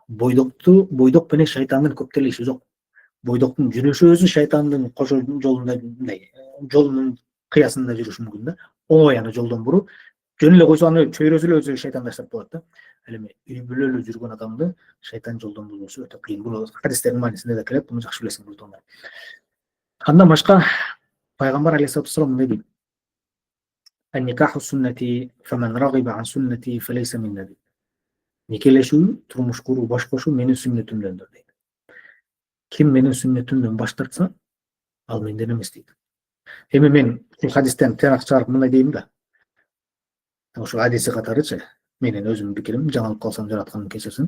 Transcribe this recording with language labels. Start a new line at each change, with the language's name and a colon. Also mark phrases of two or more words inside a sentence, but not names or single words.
Kyrgyz: Бойдок менен шайтандын көп деле иши жок. Бойдоктун жүрүшү өзү шайтандын кошо жолунда мындай жолунун кыясында жүрүшү мүмкүн да. Оңой аны жолдон буруп, жөн эле койсо аны чөйрөсү эле өзү шайтандаштырып болот да. Ал эми үй бүлөлүү жүргөн адамды шайтан жолдон буруусу өтө кыйын. Бул хадистердин маанисинде да келет, буну жакшы билесиң бир туугандар. Андан башка пайгамбар
Arabic: عليه الصلاة والسلام
Kyrgyz: мындай дейт:
Arabic: "النكاح سنتي، فمن رغب عن سنتي فليس مني."
Kyrgyz: Некелешүү, турмуш куруу, баш кошуу менин сүннөтүмдөндүр дейт. Ким менин сүннөтүмдөн баш тартса, ал менден эмес дейт. Эми мен ушул хадистен тыйнак чыгарып мындай дейм да. Ошол хадиси катарычы, менин өзүмдүн пикирим, жаңылып калсам жаратканым кечирсин.